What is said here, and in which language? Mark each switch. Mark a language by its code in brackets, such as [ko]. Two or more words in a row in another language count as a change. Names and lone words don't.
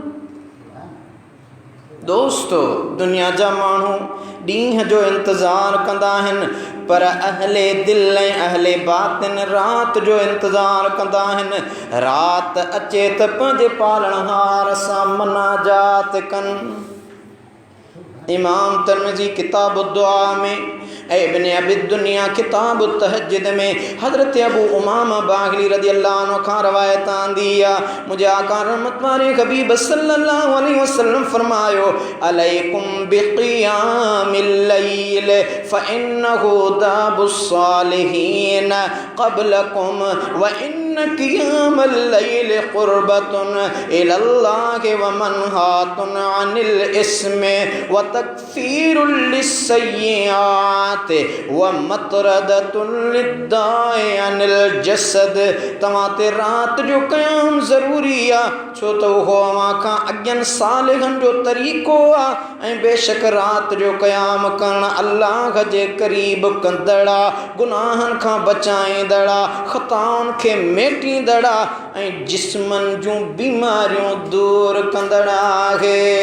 [sd] दोस्तो, दुनिया जा माण्हू ॾींहं जो इंतज़ार कंदा आहिनि, पर अहले दिल ऐं अहले बातिन रात जो इंतज़ार कंदा आहिनि। रात अचे त पंहिंजे पालणहार सां मनाजात कनि। इमाम तिरमिज़ी किताब दुआ में ऐं इब्न अबी दुनिया किताब तहज्जुद में हज़रत अबू उमामा बाहिली [ar] رضي الله عنه [sd] खां रवायत आंदी आहे, मुंहिंजे आका रहमत वारे हबीब [ar] صلى الله عليه وسلم फरमायो, عليكم بقيام الليل فإنه دأب الصالحين قبلكم وإن قيام الليل قربة إلى الله ومنهاة عن الإثم وتكفير للسيئات ومطردة للداء عن الجسد. [sd] तव्हां ते रात जो क़याम ज़रूरी आहे, छो त उहो अव्हां खां अॻियनि सालिहनि जो तरीक़ो आहे, ऐं बेशक रात जो क़याम करणु अल्लाह जे क़रीब कंदड़ आहे, गुनाहनि खां बचाईंदड़ आहे, ख़ताउनि खे मेटींदड़ आहे, ऐं जिस्मनि जूं बीमारियूं दूर कंदड़ आहे।